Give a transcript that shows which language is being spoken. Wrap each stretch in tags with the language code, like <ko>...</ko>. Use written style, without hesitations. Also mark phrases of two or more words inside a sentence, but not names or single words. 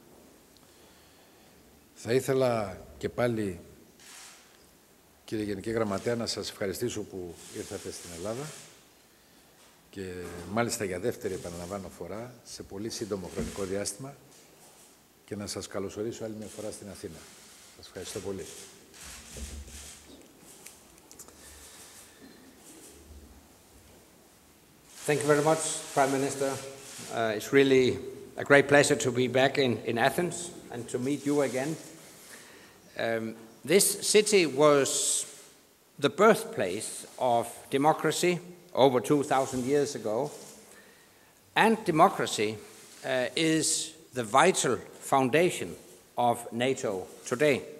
<el>Θα ήθελα και πάλι, κύριε Γενική Γραμματέα, να σας ευχαριστήσω που ήρθατε στην Ελλάδα και μάλιστα για δεύτερη, επαναλαμβάνω, φορά σε πολύ σύντομο χρονικό διάστημα, και να σας καλωσορίσω άλλη μια φορά στην Αθήνα. Σας ευχαριστώ πολύ.</el> <en>Thank you very much, Prime Minister. It's really a great pleasure to be back in Athens and to meet you again. This city was the birthplace of democracy over 2,000 years ago, and democracy is the vital foundation of NATO today.</en>